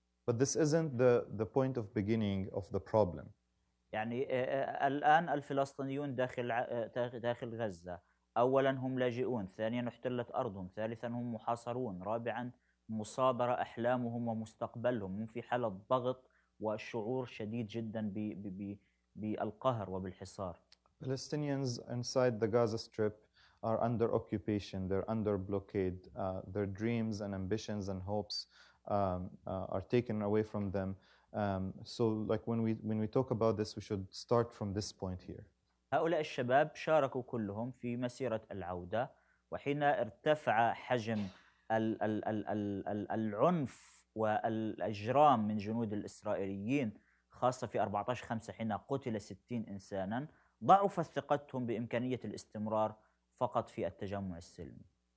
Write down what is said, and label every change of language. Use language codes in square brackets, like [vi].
[en] But this isn't the point of beginning of the problem. [ar] يعني الآن الفلسطينيون داخل غزة، أولاً هم لاجئون، ثانياً احتلت أرضهم، ثالثاً هم محاصرون، رابعاً مصابرة أحلامهم ومستقبلهم، هم في حالة ضغط وشعور شديد جداً بالقهر وبالحصار. [en] Palestinians inside the Gaza Strip are under occupation, they're under blockade, their dreams and ambitions and hopes are taken away from them. So like when we talk about this, we should start from this point here. [ar] هؤلاء الشباب شاركوا كلهم في مسيرة العودة، وحين ارتفع حجم العنف والإجرام من جنود الإسرائيليين خاصة في 14/5 حين قتل 60 إنسانا، ضعفت ثقتهم بإمكانية الاستمرار فقط في التجمع السلمي.